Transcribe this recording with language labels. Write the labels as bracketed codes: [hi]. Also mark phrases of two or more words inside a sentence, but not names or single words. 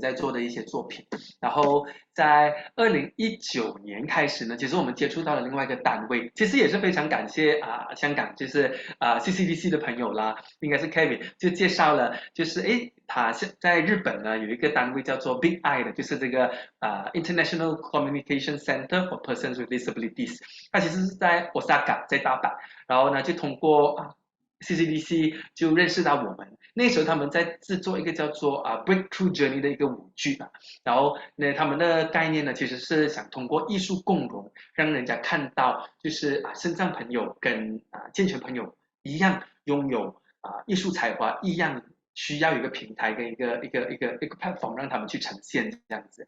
[zh] 在做的一些作品，然後在2019年開始呢，其實我們接觸到了另外一個單位，其實也是非常感謝香港就是CCDC 的朋友啦，應該是 Kevin 就介紹了，就是他在日本呢有一個單位叫做 Big Eye 的，就是這個 International Communication Center for Persons with Disabilities，它其實是在 Osaka 在大阪，然後呢就通過 CCDC 就認識到我們，那時候他們在製作一個叫做 Breakthrough Journey 的一個舞劇，然後呢他們的概念呢其實是想通過藝術共融，讓人家看到就是身障朋友跟健全朋友一樣擁有藝術才華，一樣需要一個平台跟一個 platform 讓他們去呈現這樣子。